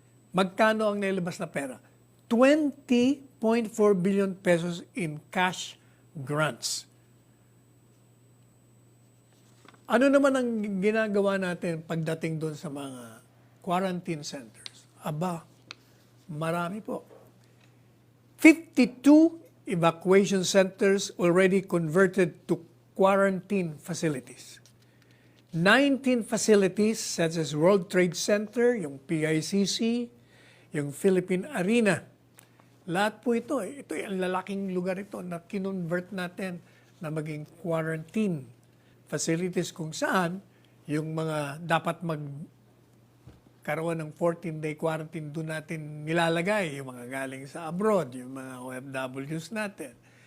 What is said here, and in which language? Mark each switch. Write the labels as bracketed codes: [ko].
[tl] Magkano ang nailabas na pera? [en] 20.4 billion pesos in cash grants. [tl] Ano naman ang ginagawa natin pagdating doon sa mga quarantine centers? Aba, marami po. [en] 52 evacuation centers already converted to quarantine facilities. 19 facilities such as World Trade Center, yung PICC, yung Philippine Arena. [tl] Lahat po ito yung lalaking lugar ito na kinonvert natin na maging quarantine facilities kung saan yung mga dapat magkaroon ng 14-day quarantine doon natin nilalagay, yung mga galing sa abroad, yung mga OFWs natin.